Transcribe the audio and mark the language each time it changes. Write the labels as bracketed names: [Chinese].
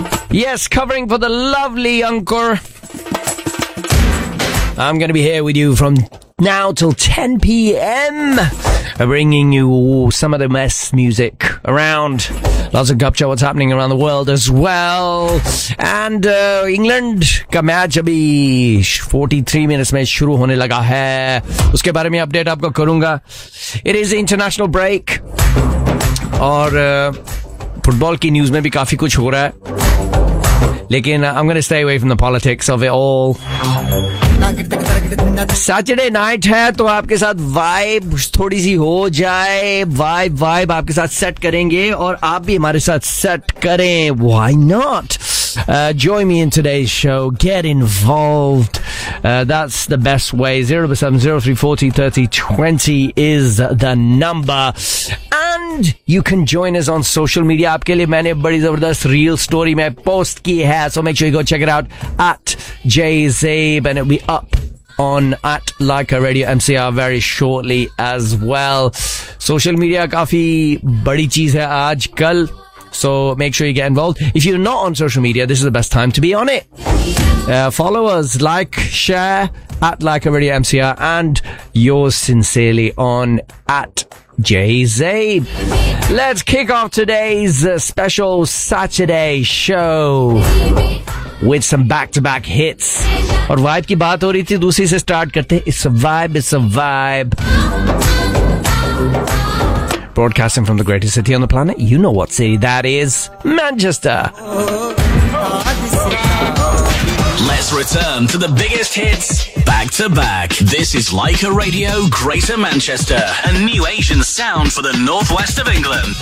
[English] Yes, covering for the lovely Ankur. I'm going to be here with you from now till 10 p.m. bringing you some of the best music around. Lots of gupcha, what's happening around the world as well. [Hindi] And England का match अभी 43 minutes में शुरू होने लगा है. उसके बारे में update आपको करूँगा. [English] It is international break. [Hindi] और football की news में भी काफ़ी कुछ हो रहा है. [English] Lekin I'm going to stay away from the politics of it all. [Hindi] Saturday night है तो आपके साथ vibe थोड़ी सी हो जाए. Vibe आपके साथ set करेंगे और आप भी हमारे साथ set करें. [English] Why not? Join me in today's show. Get involved. That's the best way. 0870340 3020 is the number. And you can join us on social media. [Hindi] आपके लिए मैंने बड़ी ज़बरदस्त real story में post की है. [English] So make sure you go check it out at JZabe, and it'll be up on at Leica Radio MCR very shortly as well. [Hindi] Social media काफ़ी बड़ी चीज़ है आज कल. [English] So make sure you get involved. If you're not on social media, this is the best time to be on it. Follow us, like, share at Leica Radio MCR, and yours sincerely on at JZabe. Let's kick off today's special Saturday show. with some back-to-back hits. [Hindi] और vibe की बात हो रही थी, दूसरी से start करते हैं. [English] It's a vibe, it's a vibe. Broadcasting from the greatest city on the planet, you know what city that is. Manchester. Let's return to the biggest hits back to back. This is Leica Radio, Greater Manchester, a new Asian sound for the northwest of England.